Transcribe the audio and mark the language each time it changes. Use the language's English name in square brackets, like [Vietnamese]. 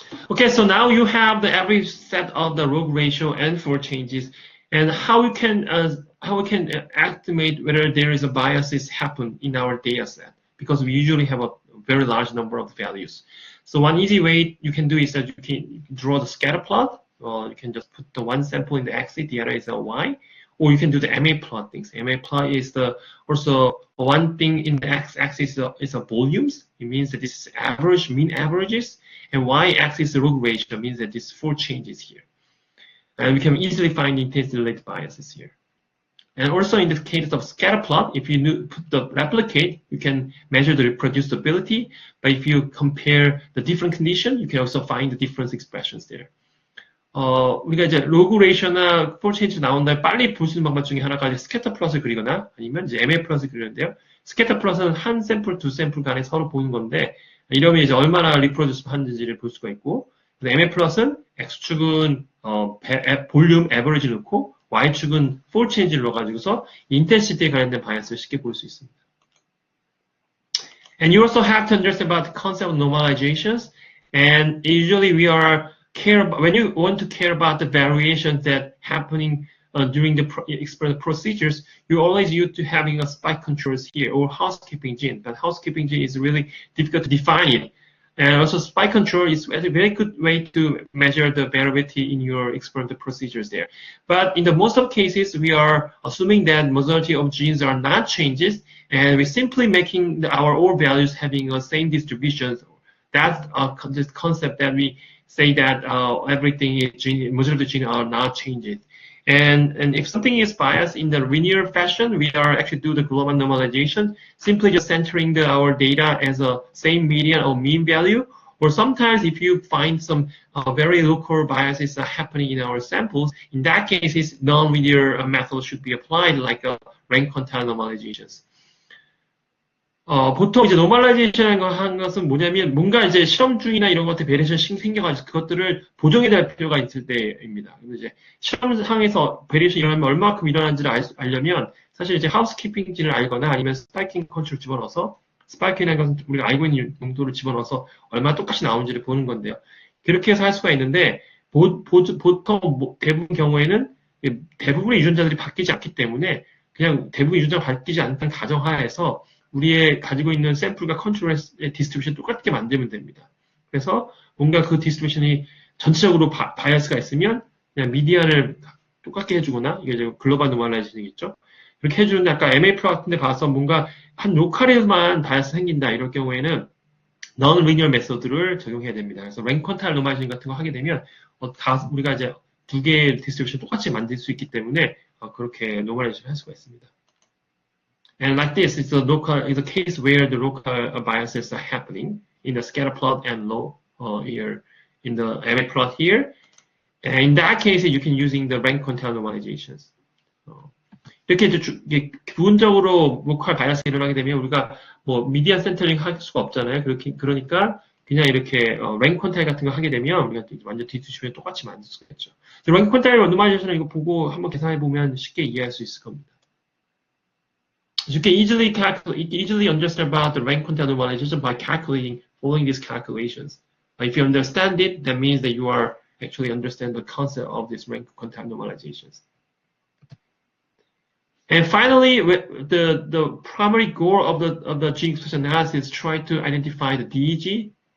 [English] Okay, so now you have the average set of the log ratio and fault changes, and how we can estimate whether there is a biases happen in our data set, because we usually have a very large number of values. So one easy way you can do is that you can draw the scatter plot, or you can just put the one sample in the x, the other is a y, or you can do the MA plot things. MA plot is also one thing in the x-axis is a volumes. It means that this is average, mean averages, and y-axis is the log ratio. It means that this four changes here. And we can easily find intensity-related biases here. And also in the case of scatter plot, if you put the replicate, you can measure the reproducibility. But if you compare the different condition, you can also find the different expressions there. [Korean] 우리가 이제 로그 레이셔나 폴 체인지 나온 다음에 빨리 볼 수 있는 방법 중에 하나가 이제 스캐터 플롯을 그리거나 아니면 이제 MA 플롯을 그리는데요. 스캐터 플롯은 한 샘플, 두 샘플 간에 서로 보는 건데 이러면 이제 얼마나 리프로듀스 하는지를 볼 수가 있고 MA 플롯은 X축은 볼륨 에버리지를 넣고 Y축은 폴 체인지를 넣어가지고서 인텐시티에 관련된 바이어스를 쉽게 볼 수 있습니다. [English] And you also have to understand about the concept of normalizations. And usually when you want to care about the variations that happening during the experimental procedures, you always used to having a spike controls here or housekeeping gene. But housekeeping gene is really difficult to define it. And also spike control is a very good way to measure the variability in your experimental procedures there. But in the most of cases, we are assuming that majority of genes are not changes, and we're simply making our all values having the same distribution. That's this concept that we say that everything is majority of the genes are not changes. And if something is biased in the linear fashion, we are actually do the global normalization, simply just centering our data as a same median or mean value. Or sometimes if you find some very local biases are happening in our samples, in that case, non-linear method should be applied, like rank quantile normalizations. [Korean] 보통 이제 노멀라이제이션 하는 것은 뭐냐면 뭔가 이제 실험 중이나 이런 것들 베리에이션 생겨가지고 그것들을 보정해야 될 필요가 있을 때입니다. 이제 실험상에서 베리에이션 일어나면 얼마큼 일어나는지를 알려면 사실 이제 하우스키핑지를 알거나 아니면 스파이킹 컨트롤 집어넣어서 스파이킹이라는 것은 우리가 알고 있는 용도를 집어넣어서 얼마나 똑같이 나오는지를 보는 건데요. 그렇게 해서 할 수가 있는데 보통 대부분 경우에는 대부분의 유전자들이 바뀌지 않기 때문에 그냥 대부분 유전자가 바뀌지 않다는 가정하에서 우리의 가지고 있는 샘플과 컨트롤의 디스트리뷰션 똑같게 만들면 됩니다. 그래서 뭔가 그 디스트리뷰션이 전체적으로 바이어스가 있으면 그냥 미디안을 똑같게 해주거나 이게 이제 글로벌 노멀라이제이션이겠죠. 그렇게 해주는데 아까 MA 플롯 같은 데 가서 뭔가 한 로컬에만 바이어스 생긴다 이럴 경우에는 non linear 메소드를 적용해야 됩니다. 그래서 랭 퀀타일 노멀라이제이션 같은 거 하게 되면 우리가 이제 두 개의 디스트리뷰션 똑같이 만들 수 있기 때문에 그렇게 노멀라이제이션 할 수가 있습니다. [English] And like this, it's a case where the local biases are happening in the scatter plot and here in the MA plot here. And in that case, you can using the rank quantile normalizations. [Korean] 이렇게 이제 기본적으로 로컬 바이어스가 일어나게 되면 우리가 뭐 미디안 센터링 할 수가 없잖아요. 그러니까 그냥 이렇게 랭크 퀀타일 같은 거 하게 되면 우리가 완전 뒤집으면 똑같이 만들 수가 있죠. 랭크 퀀타일 노멀라이제이션을 이거 보고 한번 계산해 보면 쉽게 이해할 수 있을 겁니다. [English] You can easily understand about the rank quantile normalization by calculating following these calculations. If you understand it, that means that you are actually understand the concept of this rank quantile normalizations. And finally, the primary goal of the gene expression analysis is try to identify the DEG.